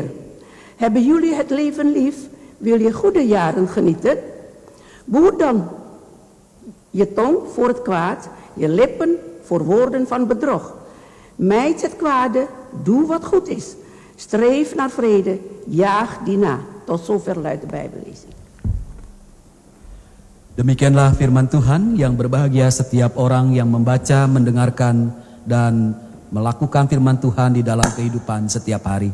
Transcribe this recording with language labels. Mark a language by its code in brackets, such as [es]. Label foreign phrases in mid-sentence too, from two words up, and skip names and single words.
[nl] Hebben jullie het leven lief? Wil je goede jaren genieten? Behoed dan je tong voor het kwaad, je lippen voor woorden van bedrog. Mijd het kwade, doe wat goed is. Streef naar vrede, jaag die na. Tot zover luidt de Bijbellezing. [id] Demikianlah firman Tuhan. Yang berbahagia setiap orang yang membaca, mendengarkan, dan melakukan firman Tuhan di dalam kehidupan setiap hari.